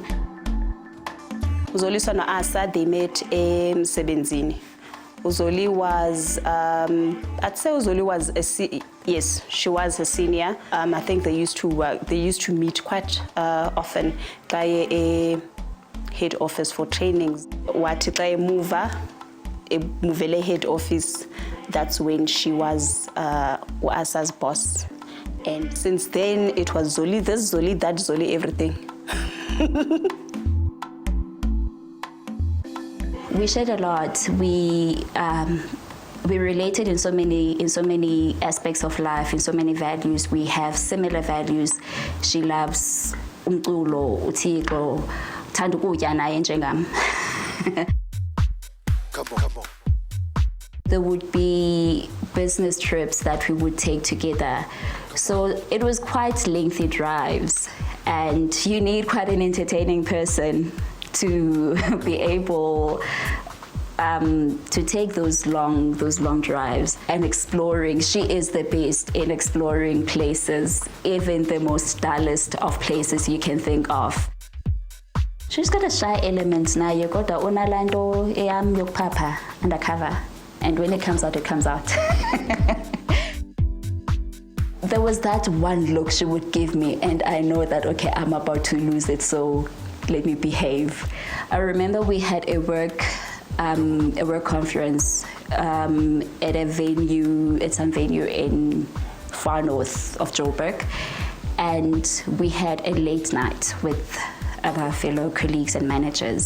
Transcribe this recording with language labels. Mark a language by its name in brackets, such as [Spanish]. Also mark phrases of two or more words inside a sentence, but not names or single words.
[English] Zoliswa and Asa, they met in Sebenzini. Uzoli was, I'd say Uzoli was yes, she was a senior. I think they used to meet quite often by a head office for trainings. [Xhosa] Wathi xa emuva, emuvele [English] head office, that's when she was Asa's boss. And since then, it was Zoli, this Zoli, that Zoli, everything. We shared a lot. We related in so many aspects of life, in so many values. We have similar values. She loves [Xhosa] umculo, uthixo, uthanda ukutya naye njengam. [English] Come on. There would be business trips that we would take together. So it was quite lengthy drives, and you need quite an entertaining person to be able to take those long drives and exploring. She is the best in exploring places, even the most dullest of places you can think of. She's got a shy element now. You got the [Xhosa] onalando eyam yokpapa [English] undercover, and when it comes out, it comes out. There was that one look she would give me, and I know that, okay, I'm about to lose it, so let me behave. I remember we had a work conference at some venue in far north of Joburg, and we had a late night with other fellow colleagues and managers.